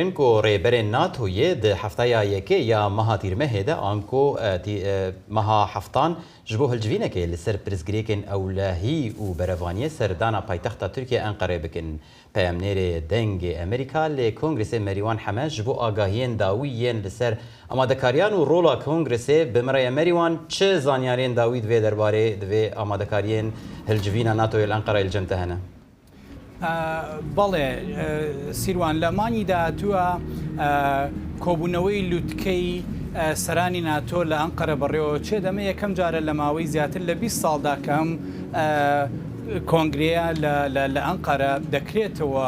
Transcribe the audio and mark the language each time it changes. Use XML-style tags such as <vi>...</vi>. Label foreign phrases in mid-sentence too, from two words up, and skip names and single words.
<ku>Poroshenko rêberên NATOyê di heftaya yekê ya meha tîrmehê de anko meha heftan ji bo hilcivînekê li ser pirsgirêkên ewlehî û berevaniyê serdana paytexta Tirkiye Enqereyê bikin. Peyamnêrê dengê Amerîka lê Kongresê Merîwan Hemed ji bo agahiyên dawî yên li ser amadekariyan û rola Kongresê bi miraya Merîwan çi zanyarên dawî divê derbarê divê amadekariyên hilcivîna NATOyê li Enqereyê li cem te hene؟</ku> <ckb>بەڵێ سیروان لە مانگی داهاتووە کۆبوونەوەی لووتکەی سەرانی ناتۆ لە ئەنقەرە بەڕێوە چێ دەمە یەکەم جارە لە ماوەی زیاتر لە 20 ساڵدا کەم کۆنگرەیە لە ئەنقەرە دەکرێتەوە</ckb>